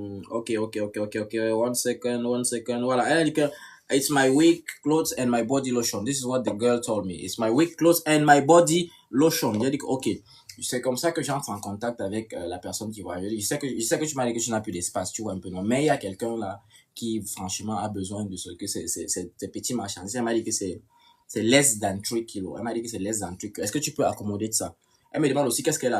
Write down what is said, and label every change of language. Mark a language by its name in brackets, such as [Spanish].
[French] Ok. [English] One second. [French] Voilà, elle dit que [English] It's my week clothes and my body lotion. This is what the girl told me. It's my week clothes and my body lotion. [French] J'ai dit que, ok, c'est comme ça que j'entre en contact avec la personne qui voit. Je sais que tu m'as dit que tu n'as plus d'espace, tu vois un peu, non. Mais il y a quelqu'un là qui, franchement, a besoin de ce que ces petits marchandises. Elle m'a dit que c'est [English] less than 3 kilos. [French] Elle m'a dit que c'est [English] less than 3 kilos. [French] Est-ce que tu peux accommoder de ça? Elle me demande aussi qu'est-ce qu'elle a.